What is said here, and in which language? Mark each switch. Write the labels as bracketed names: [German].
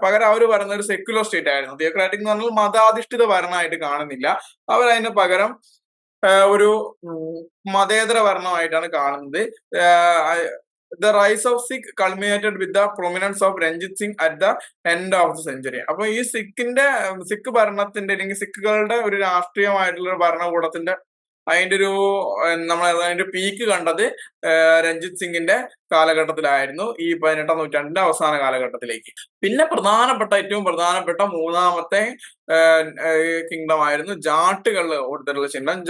[Malayalam] പകരം അവർ പറയുന്ന ഒരു സെക്യുലർ സ്റ്റേറ്റ് ആയിരുന്നു. തിയോക്രാറ്റിക് എന്ന് പറഞ്ഞാൽ മതാധിഷ്ഠിത ഭരണമായിട്ട് കാണുന്നില്ല. അവരതിന് പകരം ഒരു മതേതര ഭരണമായിട്ടാണ് കാണുന്നത്. [English] The rise of Sikh culminated with the prominence of Ranjit Singh at the end of the century. [Malayalam] അപ്പൊ ഈ സിഖ് ഭരണത്തിന്റെ അല്ലെങ്കിൽ സിഖുകളുടെ ഒരു രാഷ്ട്രീയമായിട്ടുള്ള ഭരണകൂടത്തിന്റെ അതിന്റെ ഒരു അതിന്റെ പീക്ക് കണ്ടത് രഞ്ജിത് സിംഗിന്റെ കാലഘട്ടത്തിലായിരുന്നു, ഈ 18ാം നൂറ്റാണ്ടിന്റെ അവസാന കാലഘട്ടത്തിലേക്ക്. പിന്നെ ഏറ്റവും പ്രധാനപ്പെട്ട മൂന്നാമത്തെ കിങ്ഡം ആയിരുന്നു ജാട്ടുകൾ കൊടുത്തിട്ടുള്ള ചിഹ്നം.